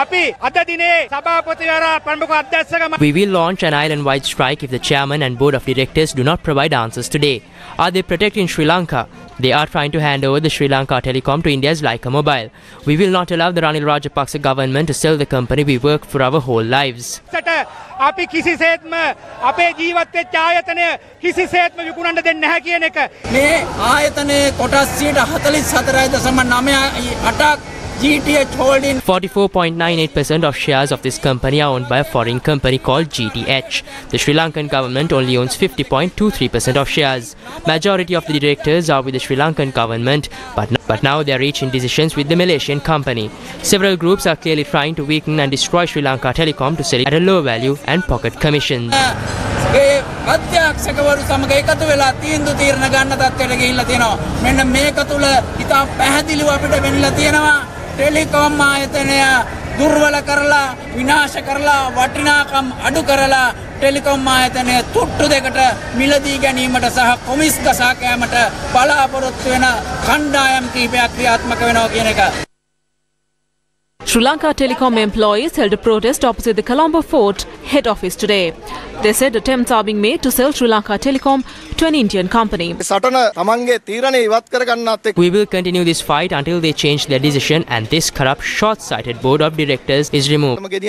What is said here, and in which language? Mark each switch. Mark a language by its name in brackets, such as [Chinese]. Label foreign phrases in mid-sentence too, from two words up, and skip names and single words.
[English] We will launch an island-wide strike if the chairman and board of directors do not provide answers today. Are they protecting Sri Lanka? They are trying to hand over the Sri Lanka Telecom to India's Lanka Mobile. We will not allow the Ranil Rajapaksa government to sell the company we worked for our whole lives. [Sinhala] අපි කිසිසේත්ම අපේ ජීවත් වෙච්ච ආයතනය කිසිසේත්ම විකුණන්න දෙන්නේ නැහැ කියන එක මේ ආයතනයේ කොටස් 44.98% GTH holding. [English] 44.98% of shares of this company are owned by a foreign company called GTH. The Sri Lankan government only owns 50.23% of shares. Majority of the directors are with the Sri Lankan government, but now they are reaching decisions with the Malaysian company. Several groups are clearly trying to weaken and destroy Sri Lanka Telecom to sell it at a low value and pocket commissions. [Sinhala] අධ්‍යක්ෂකවරු සමග එකතු වෙලා තීන්දුව తీරන ගන්න තත්ත්වයට ගිහිල්ලා තියෙනවා. මෙන්න මේක තුල ඉතා පැහැදිලිව අපිට වෙන්නලා තියෙනවා. ටෙලිකොම් ආයතනය දුර්වල කරලා විනාශ කරලා වටිනාකම් අඩු කරලා ටෙලිකොම් ආයතනය තුට්ටු දෙකට මිලදී ගැනීමට සහ කොමිස් ගසා කෑමට බලාපොරොත්තු වෙන කණ්ඩායම් කිහිපයක් ක්‍රියාත්මක වෙනවා කියන එක. [English] Sri Lanka Telecom employees held a protest opposite the Colombo Fort head office today. They said attempts are being made to sell Sri Lanka Telecom to an Indian company. We will continue this fight until they change their decision and this corrupt, short-sighted board of directors is removed.